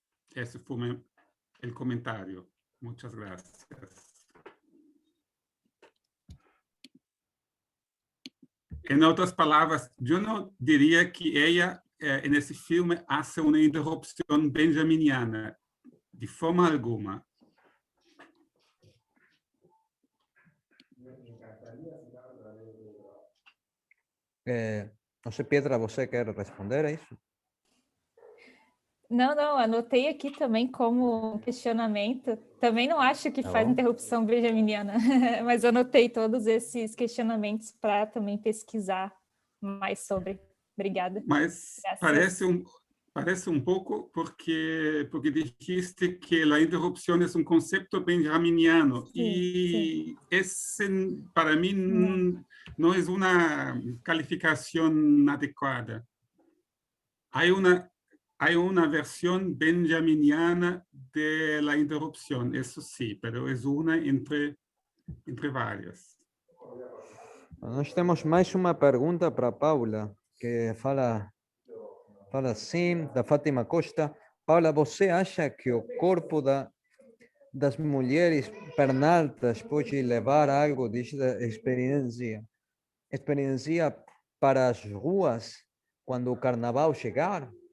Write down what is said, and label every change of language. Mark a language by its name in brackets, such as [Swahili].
[Spanish] Ese fue el comentario. Muchas gracias. [Portuguese] Em outras palavras, eu não diria que ela, nesse filme, hace uma interrupção benjaminiana, de forma alguma. Não sei, Pietra, você quer responder a isso? Não, anotei aqui também como questionamento. Também não acho que faz interrupção benjaminiana, mas anotei todos esses questionamentos para também pesquisar mais sobre. Obrigada. Mas parece um pouco porque dijiste que a interrupção é um conceito benjaminiano, e esse, para mim, não é uma calificação adequada. [Spanish] Hay una versión benjaminiana de la interrupción, eso sí, pero es una entre várias. [Portuguese] Nós temos mais uma pergunta para Paula, que fala assim, da Fátima Costa. Paula, você acha que o corpo das mulheres pernaltas pode levar algo desta experiência para as ruas quando o carnaval chegar?